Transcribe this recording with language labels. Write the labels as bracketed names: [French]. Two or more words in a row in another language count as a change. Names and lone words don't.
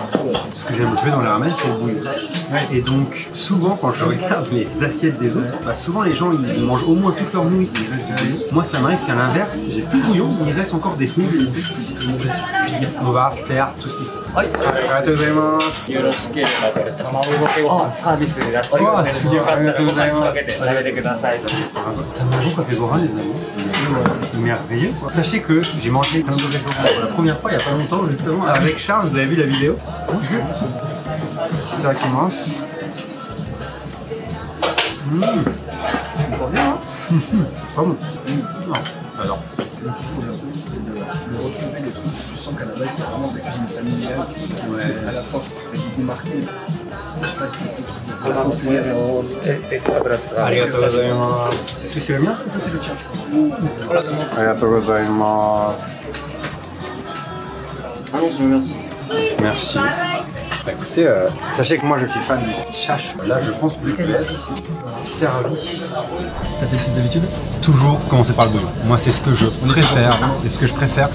[French] Ce que j'aime le plus dans les ramen, c'est le bouillon. Et donc, souvent, quand je regarde les assiettes des autres, bah, souvent les gens ils mangent au moins toute leur nouilles, il reste du bouillon. Moi, ça m'arrive qu'à l'inverse, j'ai plus de bouillon, mais il reste encore des nouilles. On va faire tout ce qu'il faut. Ah, ça, mais c'est la Oh, c'est bien, [Japanese] ありがとうございます. [French] Tamago Kakegora, les amis, c'est merveilleux. Sachez que j'ai mangé Tamago Kakegora pour la première fois il n'y a pas longtemps, justement, avec Charles. Vous avez vu la vidéo? Itadakimasu. Pas bon. Non, j'adore. de retrouver des trucs, tu sens qu'à la base, c'est vraiment de la cuisine familiale, à la fois avec du goût marqué. Je sais pas si c'est ce que tu veux. [Japanese] ありがとうございます. [French] Est-ce que c'est le mien? Ça, c'est le tien. [Japanese] ありがとうございます. [French] Ah non, c'est le mien. Merci. Bah, écoutez, sachez que moi je suis fan du chachu. Là je pense que je vais être servi. T'as tes petites habitudes? Toujours commencer par le bouillon. Moi c'est ce que je préfère. C'est ce que je préfère.